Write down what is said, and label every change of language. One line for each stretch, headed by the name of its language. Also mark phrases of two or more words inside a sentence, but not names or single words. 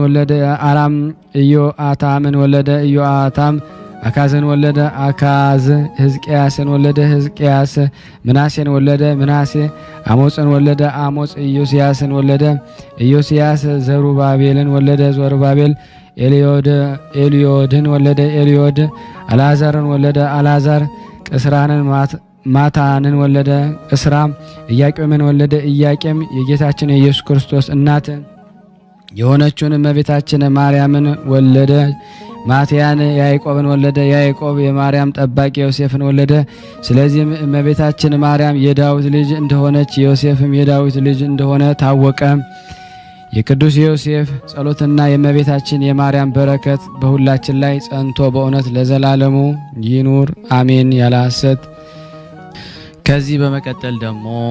Amharic: ወለደ። አራም ኢዮአታምን ወለደ። ኢዮአታም አካዝን ወለደ። አካዝ ሕዝቅያስን ወለደ። ሕዝቅያስ ምናሴን ወለደ። ምናሴ አሞጽን ወለደ። አሞጽ ኢዮስያስን ወለደ። ኢዮስያስ ዘሩባቤልን ወለደ። ዘሩባቤል ኤልዮድን ወለደ። ኤልዮድ አልዓዛርን ወለደ። አልዓዛር ቅስራንን ማታንን ወለደ። ቅስራም ኢያቄምን ወለደ። ኢያቄም የጌታችን የኢየሱስ ክርስቶስ እናት የሆነችውን እመቤታችን ማርያምን ወለደ። ማትያን ያዕቆብን ወለደ። ያዕቆብ የማርያም ጠባቂ ዮሴፍን ወለደ። ስለዚህም እመቤታችን ማርያም የዳዊት ልጅ እንደሆነች ዮሴፍም የዳዊት ልጅ እንደሆነ ታወቀ። የቅዱስ ዮሴፍ ጸሎትና የእመቤታችን የማርያም በረከት በሁላችን ላይ ጸንቶ በእውነት ለዘላለሙ ይኑር አሜን። ያለ ሐሰት። ከዚህ በመቀጠል ደግሞ